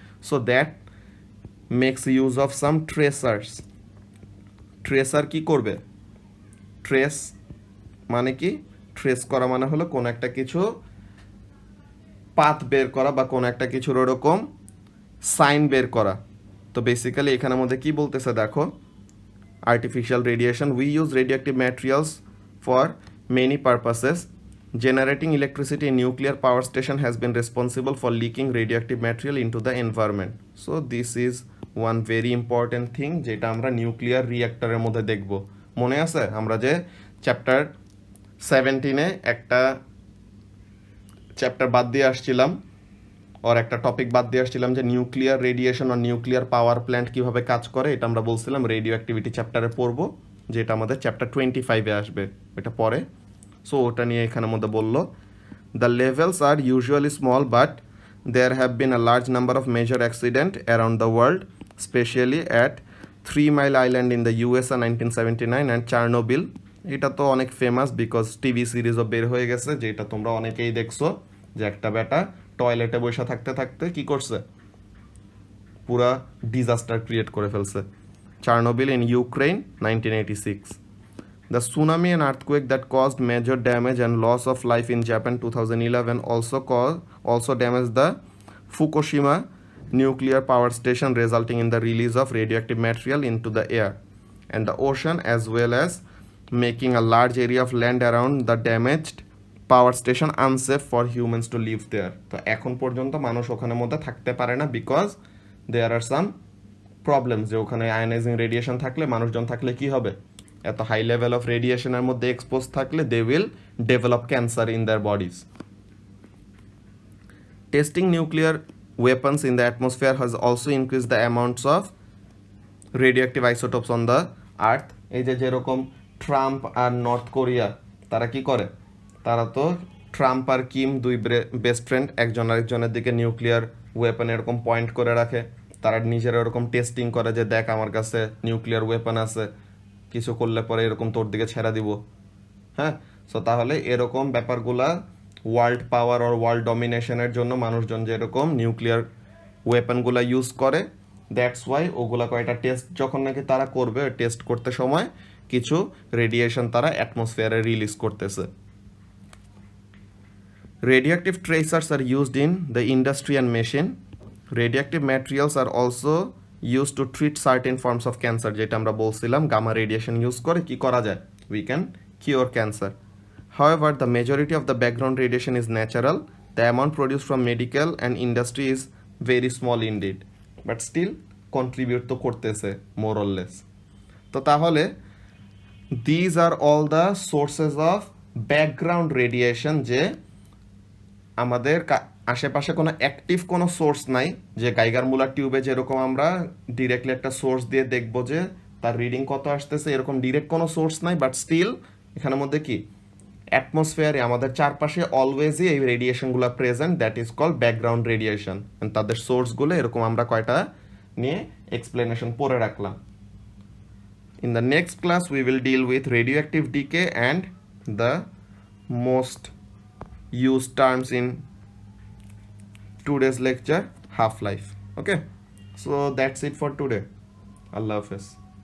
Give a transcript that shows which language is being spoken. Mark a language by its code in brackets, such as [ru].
[en] So that makes use of some tracers. [bn] Tracer কি করবে? Trace মানে কি? ট্রেস করা মানে হলো কোনো একটা কিছু পাথ বের করা বা কোনো একটা কিছুর ওরকম সাইন বের করা। তো বেসিক্যালি এখানের মধ্যে কি বলতেছে দেখো, [en] artificial radiation, we use radioactive materials for many purposes. Generating electricity in nuclear power station has been responsible for leaking radioactive material into the environment. So this is one very important thing [bn] যেটা আমরা nuclear রিঅ্যাক্টরের মধ্যে দেখব। মনে আছে আমরা যে chapter 17-এ একটা chapter বাদ দিয়ে আসছিলাম, ওর একটা টপিক বাদ দিয়ে আসছিলাম যে নিউক্লিয়ার রেডিয়েশন আর নিউক্লিয়ার পাওয়ার প্ল্যান্ট কীভাবে কাজ করে, এটা আমরা বলছিলাম রেডিও অ্যাক্টিভিটি চ্যাপ্টারে পড়বো, যেটা আমাদের চ্যাপ্টার 25-এ আসবে, এটা পরে। [en] so [bn] ওটা নিয়ে এখানের মধ্যে বললো, [en] The levels are usually small but there have been a large number of major accident around the world, specially at 3 Mile Island in the USA 1979 and Chernobyl. [bn] এটা তো অনেক ফেমাস বিকজ টিভি সিরিজও বের হয়ে গেছে, যেটা তোমরা অনেকেই দেখছো, যে একটা বেটা টয়লেটে বসে থাকতে থাকতে কি করছে, পুরা ডিজাস্টার ক্রিয়েট করে ফেলছে। [en] Chernobyl in Ukraine 1986. The tsunami and earthquake that caused major damage and loss of life in Japan 2011 also damaged the Fukushima nuclear power station, resulting in the release of radioactive material into the air and the ocean, as well as making a large area of land around the damaged power station unsafe for humans to live there. [bn] তো এখন পর্যন্ত মানুষ ওখানের মধ্যে থাকতে পারে না [en] because there are some problems, [bn] যে ওখানে আয়োনাইজিং রেডিয়েশন থাকলে, মানুষজন থাকলে কি হবে, এত হাই লেভেল অফ রেডিয়েশনের মধ্যে এক্সপোজ থাকলে [en] They will develop cancer in their bodies. Testing nuclear weapons in the atmosphere has also increase the amounts of radioactive isotopes on the earth. [bn] এই যে যেরকম ট্রাম্প আর নর্থ কোরিয়া, তারা কি করে, তারা তো ট্রাম্প আর কিম দুই বেস্ট ফ্রেন্ড, একজন আরেকজনের দিকে নিউক্লিয়ার ওয়েপন এরকম পয়েন্ট করে রাখে, তারা নিজেরা এরকম টেস্টিং করে যে দেখ আমার কাছে নিউক্লিয়ার ওয়েপন আছে, কিছু করলে পরে এরকম তোর দিকে ছেড়া দিব। হ্যাঁ, সো তাহলে এরকম ব্যাপারগুলা ওয়ার্ল্ড পাওয়ার আর ওয়ার্ল্ড ডমিনেশনের জন্য মানুষজন যেরকম নিউক্লিয়ার ওয়েপনগুলা ইউজ করে, দ্যাটস ওয়াই ওগুলা কয়টা টেস্ট যখন নাকি তারা করবে, টেস্ট করতে সময় কিছু রেডিয়েশন তারা অ্যাটমসফিয়ারে রিলিজ করতেছে। [en] Radioactive tracers are used in the industry and machine. Radioactive materials are also used to treat certain forms of cancer, [bn] যেটা আমরা বলছিলাম গামা রেডিয়েশন ইউজ করে কি করা যায়, [en] we can cure cancer. However, the majority of the background radiation is natural. The amount produced from medical and industry is very small indeed, but still contribute [bn] তো করতেছে [en] more or less. [bn] তো তাহলে [en] these are all the sources of background radiation, [bn] যে আমাদের আশেপাশে কোনো active কোনো source নাই, যে গাইগার মুলার টিউবে যেরকম আমরা ডিরেক্টলি একটা সোর্স দিয়ে দেখবো যে তার রিডিং কত আসতেছে, এরকম ডিরেক্ট কোনো সোর্স নাই, বাট স্টিল এখানের মধ্যে কি অ্যাটমসফিয়ারে আমাদের চারপাশে অলওয়েজই এই রেডিয়েশনগুলো present, [en] That is called background radiation. [bn] তাদের সোর্সগুলো এরকম আমরা কয়টা নিয়ে এক্সপ্লেনেশন পড়ে রাখলাম। [en] In the next class we will deal with radioactive decay and the most used terms in today's lecture, half-life. Okay, so that's it for today. Allah Hafiz.